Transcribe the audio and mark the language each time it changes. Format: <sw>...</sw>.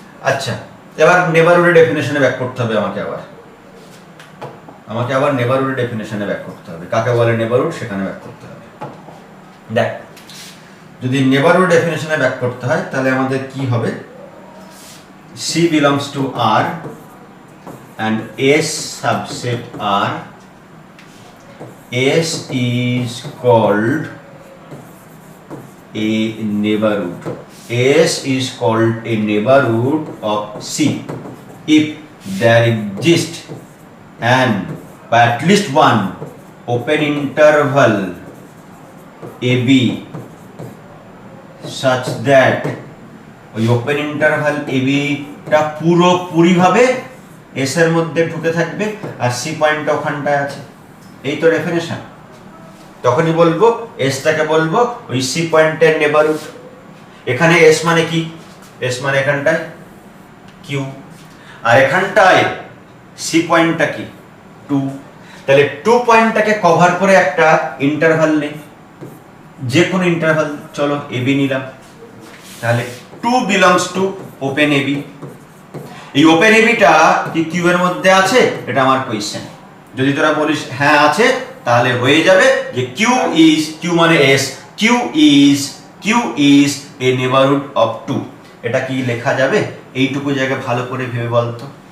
<bn>আচ্ছা, এবার নেবারহুডের ডেফিনেশনে ব্যাক করতে হবে আমাকে আবার নেবারহুডের ডেফিনেশনে ব্যাক করতে হবে। কাকে বলে নেবারহুড সেখানে ব্যাক করতে হবে। দেখ, যদি নেবারহুড ডেফিনেশনে ব্যাক করতে হয় তাহলে আমাদের কি হবে?</bn> <en>C belongs to R and S subset R. S is called a neighborhood. S is called a neighborhood of C if there exists an at least one open interval AB such that</en> <bn>ওই open interval এবিটা পুরোপুরিভাবে S এর মধ্যে ঢুকে থাকবে আর C পয়েন্টটা ওখানটায় আছে। এই তো ডেফিনেশন। তখনই বলবো এসটাকে বলবো ওই সি পয়েন্টের নেবারহুড। এখানে এস মানে কি? এস মানে এখানটায় কিউ, আর এখানটায় সি পয়েন্টটা কি? 2। তাহলে 2 পয়েন্টটাকে কভার করে একটা ইন্টারভাল নেই, যে কোনো ইন্টারভাল, চলো এবি নিলাম।</bn> <en>তাহলে 2 belongs to open AB।</en> <bn>এই ওপেন এবিটা কি কিউ এর মধ্যে আছে? এটা আমার কোয়েশ্চেন। যদি তোরা বলিস হ্যাঁ আছে, তাহলে হয়ে যাবে যে কিউ মানে S,</bn> <en>Q is a neighbourhood of 2।</en> <bn>এটা কি লেখা যাবে? এইটুকু জায়গা ভালো করে ভেবে বলতো।</bn>